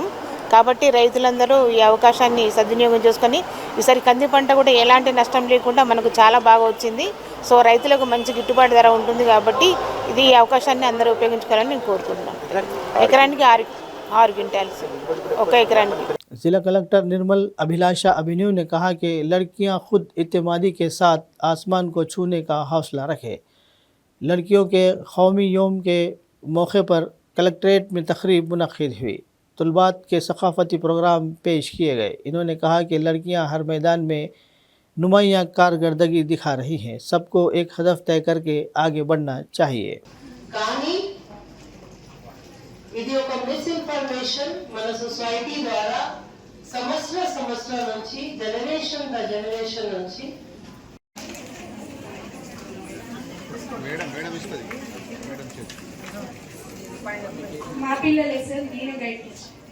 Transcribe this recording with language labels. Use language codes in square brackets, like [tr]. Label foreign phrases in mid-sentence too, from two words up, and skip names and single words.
[te] కాబట్టి రైతులందరూ ఈ అవకాశాన్ని సద్వినియోగం చేసుకొని ఈసారి కంది పంట కూడా ఎలాంటి నష్టం లేకుండా మనకు చాలా బాగా వచ్చింది. సో రైతులకు మంచి గిట్టుబాటు ధర ఉంటుంది కాబట్టి ఇది ఈ అవకాశాన్ని అందరూ ఉపయోగించుకోవాలని నేను కోరుకుంటున్నాను. ఎకరానికి 6 क्विंटल्स ఒక ఎకరానికి. [ur] ضلع کلکٹر نرمل ابھیلاشا ابھینو نے کہا کہ لڑکیاں خود اعتمادی کے ساتھ آسمان کو چھونے کا حوصلہ رکھیں. لڑکیوں کے قومی یوم کے موقع پر کلکٹریٹ میں تقریب منعقد ہوئی. طالبات کے ثقافتی پروگرام پیش کیے گئے. انہوں نے کہا کہ لڑکیاں ہر میدان میں نمایاں کارکردگی دکھا رہی ہیں. سب کو ایک ہدف طے کر کے آگے بڑھنا چاہیے. [te] ఇది ఒక మిస్ఇన్ఫర్మేషన్ మన సొసైటీ ద్వారా సంవత్సరం నుంచి జనరేషన్ నుంచి మా పిల్లలే సార్, నేనే గైడ్ చేస్తాను.